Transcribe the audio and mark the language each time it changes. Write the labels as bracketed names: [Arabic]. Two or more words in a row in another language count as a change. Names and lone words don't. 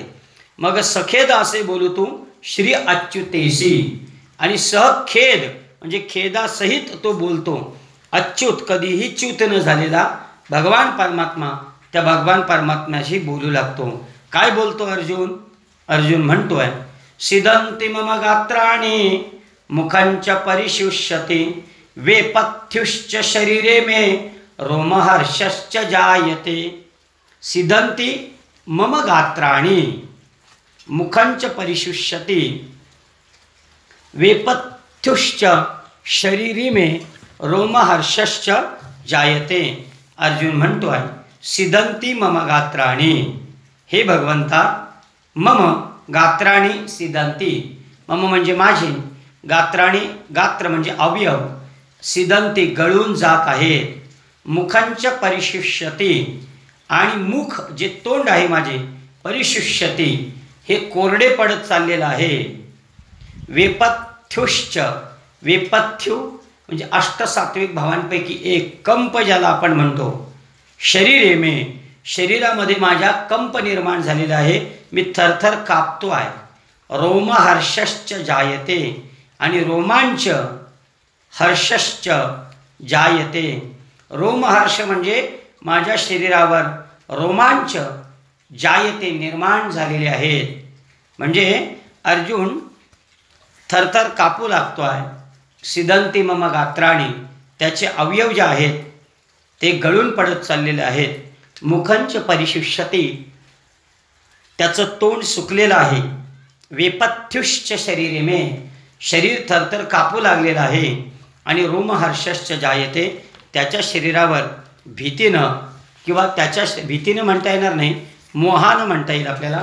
[Marathi] मग सखेद असे बोलतू श्री अच्युतेसी, आणि सखेद म्हणजे खेदासहित तो बोलतो. अच्युत कधीही च्युत न झालेला भगवान परमात्मा, त्या भगवान परमात्म्याशी बोलू लागतो. काय बोलतो अर्जुन? अर्जुन म्हणतोय [Sanskrit] सिदंती मम गात्राणी मुखांच परिशुष्यते, वेपथ्युश्च शरीरे मे रोमहर्षश्च जायते. सिदंती मम गात्राणी मुखांच परिशुष्यते, वेपथ्युश्च शरीरी मे रोमहर्षश्च जायते. [Marathi] अर्जुन म्हणतोय [Sanskrit] सिदंती मम गात्राणी, [Marathi] हे भगवंता [Sanskrit] मम गात्राणी सिदंती, [Marathi] मम म्हणजे माझी, गात्राणी गात्र म्हणजे अवयव, सिदंती गळून जात आहेत, [Sanskrit] मुखांच परिशुष्यती [Marathi] आणि मुख जे तोंड आहे माझे परिशुष्यती हे कोरडे पडत चाललेलं आहे. वेपथ्युश्च, वेपथ्यु म्हणजे अष्टसात्विक भावांपैकी एक, कंप ज्याला आपण म्हणतो. [Sanskrit] शरीरे मे, [Marathi] शरीरामध्ये माझ्या कंप निर्माण झालेला आहे, मी थरथर कापतो आहे. [Sanskrit] रोमहर्षश्च जायते, [Marathi] आणि रोमांच [Sanskrit] हर्षश्च जायते. [Marathi] रोमहर्ष म्हणजे माझ्या शरीरावर रोमांच जायते निर्माण झालेले आहेत. म्हणजे अर्जुन थरथर कापू लागतो आहे. [Sanskrit] सिदंती मम गात्राणी, [Marathi] त्याचे अवयव जे आहेत ते गळून पडत चाललेले आहेत. [Sanskrit] मुखंच परिशुष्यती, [Marathi] त्याचं तोंड सुकलेलं आहे. [Sanskrit] वेपथ्युश्च शरीरे मे, [Marathi] शरीर थरथर कापू लागलेलं आहे. आणि [Sanskrit] रोमहर्षश्च जायते, [Marathi] त्याच्या शरीरावर भीतीनं, किंवा त्याच्या भीतीनं म्हणता येणार नाही, मोहानं म्हणता येईल आपल्याला.